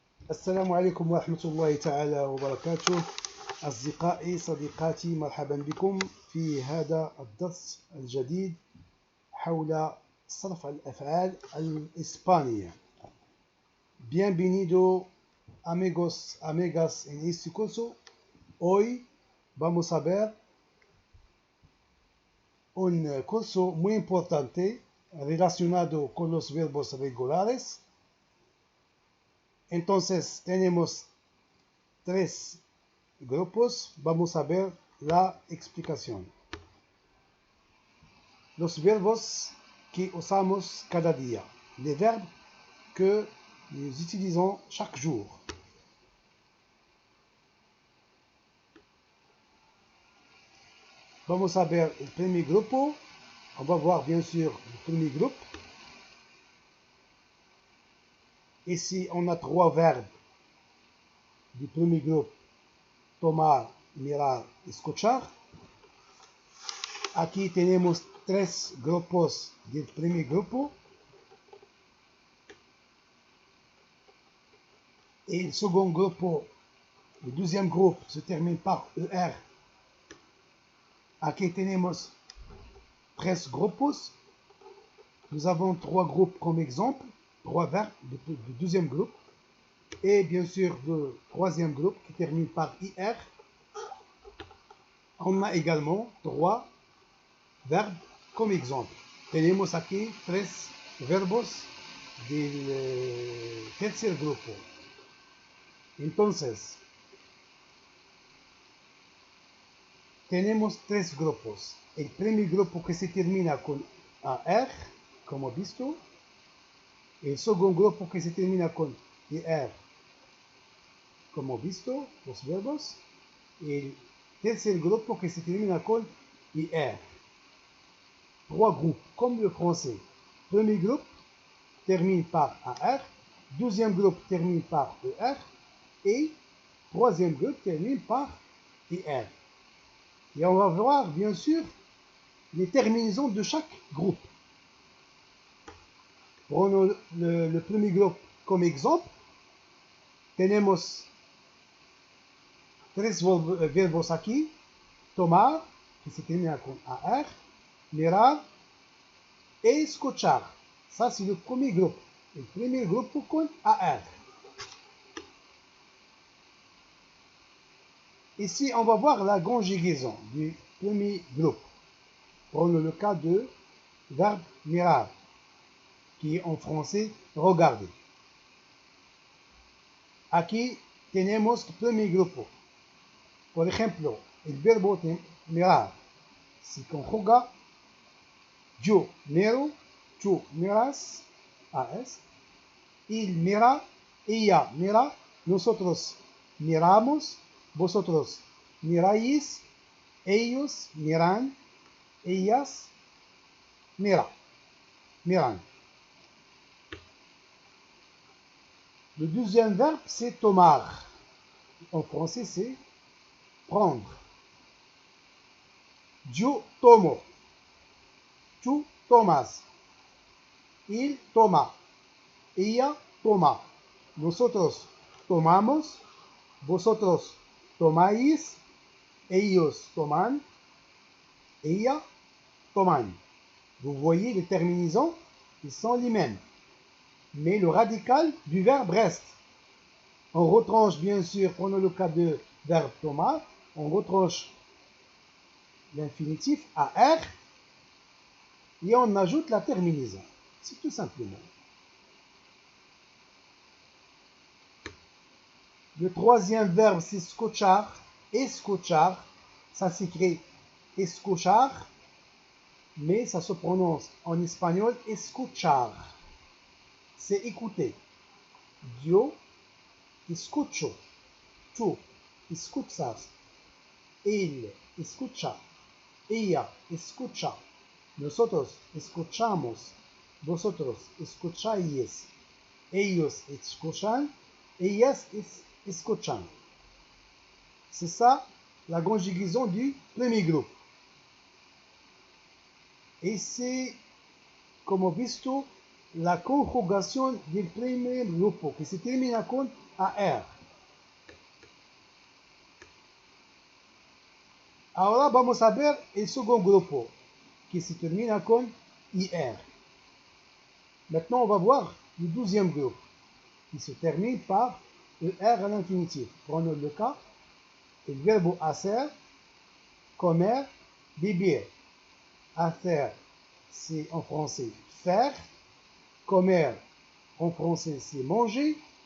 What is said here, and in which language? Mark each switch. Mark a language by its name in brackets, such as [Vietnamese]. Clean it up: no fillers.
[Arabic] السلام عليكم ورحمة الله تعالى وبركاته. أصدقائي صديقاتي، مرحبا بكم في هذا الدرس الجديد حول صرف الأفعال الإسبانية. [Spanish] Bienvenido amigos, amigas en este curso. Hoy vamos a ver un curso muy importante relacionado con los verbos regulares. Entonces tenemos tres grupos. Vamos a ver la explicación. Los verbos que usamos cada día. [French] Les verbes que nous utilisons chaque jour. [Spanish] Vamos a ver el premier grupo. [French] On va voir bien sûr le premier groupe. Ici, on a trois verbes du premier groupe: tomar, mirar, escuchar. [Spanish] Aquí tenemos tres grupos del primer grupo. [French] Et le second grupo, le deuxième groupe, se termine par ER. [Spanish] Aquí tenemos tres grupos. [French] Nous avons trois groupes comme exemple, trois verbes du deuxième groupe. Et bien sûr, le troisième groupe qui termine par IR. On a également trois verbes como exemple. [Spanish] Tenemos aquí tres verbos del tercer grupo. Entonces, tenemos tres grupos. El primer grupo que se termina con AR, como visto. El segundo grupo que se termina con IR, como visto, los verbos. Y el tercer grupo que se termina con IR. [French] Trois groupes, comme le français. Premier groupe termine par AR, deuxième groupe termine par ER, et troisième groupe termine par IR. Et on va voir, bien sûr, les terminaisons de chaque groupe. Prenons le premier groupe comme exemple. [Spanish] Tenemos tres verbos aquí: tomar, que se termina con AR, mirar et escuchar. [French] Ça, c'est le premier groupe. Le premier groupe con AR. Ici, on va voir la conjugaison du premier groupe. Prenons le cas de verbe mirar, qui est en français regarder. [Spanish] Aquí tenemos el primer grupo. Por ejemplo, el verbo mirar se conjuga: yo miro, tú miras, AS. Il mira, ella mira, nosotros miramos, vosotros miráis, ellos miran, ellas miran. [French] Le deuxième verbe, c'est tomar. En français, c'est prendre. [Spanish] Yo tomo, tú tomas, il toma, ella toma, nosotros tomamos, vosotros tomáis, ellos toman, ella toman. [French] Vous voyez, les terminaisons, ils sont les mêmes. Mais le radical du verbe reste. On retranche, bien sûr, prenons le cas de verbe tomar, on retranche l'infinitif AR et on ajoute la terminaison. C'est tout simplement. Le troisième verbe, c'est escuchar. Escuchar, ça s'écrit escuchar, mais ça se prononce en espagnol escuchar. C'est écouter. [Spanish] Yo escucho, tú escuchas, él escucha, ella escucha, nosotros escuchamos, vosotros escucháis, ellos escuchan, ellas escuchan. [French] C'est ça la conjugaison du premier groupe. Et c'est, [Spanish] como visto, la conjugación del primer grupo que se termina con AR. Ahora vamos a ver el segundo grupo qui se termina con IR. [French] Maintenant, on va voir le deuxième groupe qui se termine par ER à l'infinitif. Prenons le cas, [Spanish] el verbo hacer, comer, vivir. [French] Hacer, c'est en français faire. Comer, en français, c'est manger.